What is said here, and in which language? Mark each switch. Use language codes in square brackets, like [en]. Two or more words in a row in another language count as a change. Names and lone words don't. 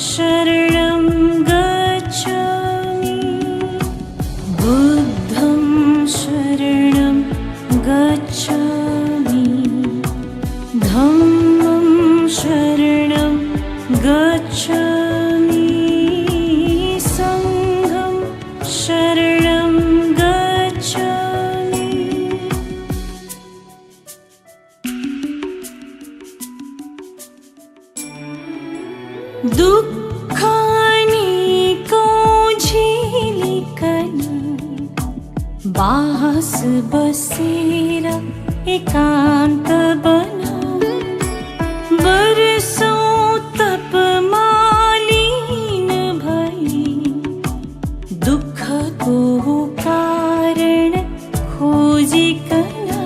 [pi] शरणं गच्छामि बुद्धं शरणं गच्छामि धम्मं शरणं गच्छामि संघं शरणं गच्छामि [ne] दुःखानिको झेलिकन बास बसेर एकान्त बनाऊ बरसौँ तपमालिन भई दुःखको कारण खोजिकन